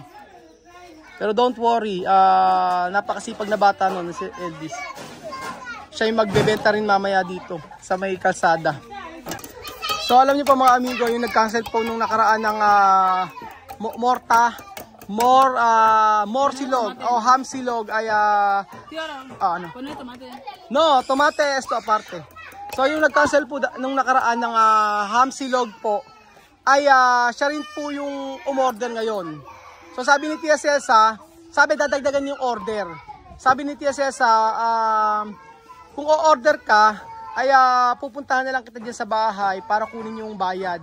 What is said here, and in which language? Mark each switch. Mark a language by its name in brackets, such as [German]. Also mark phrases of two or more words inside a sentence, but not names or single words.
[Filipino] Pero [English] don't worry, [Filipino] napakasipag na bata noon si Elvis. Siya yung magbebenta rin mamaya dito sa may kalsada. So alam niyo pa mga amigo, yung nag-cancel po nung nakaraan ng more silog o ham silog ay ano? [Spanish] No, tomate esto aparte. [Filipino] So yung nag-cancel po nung nakaraan ng ham silog po ay siya rin po yung umorder ngayon. So sabi ni Tia Celsa, sabi dadagdagan yung order. Sabi ni Tia Celsa, kung o-order ka, ay pupuntahan na lang kita dyan sa bahay para kunin yung bayad.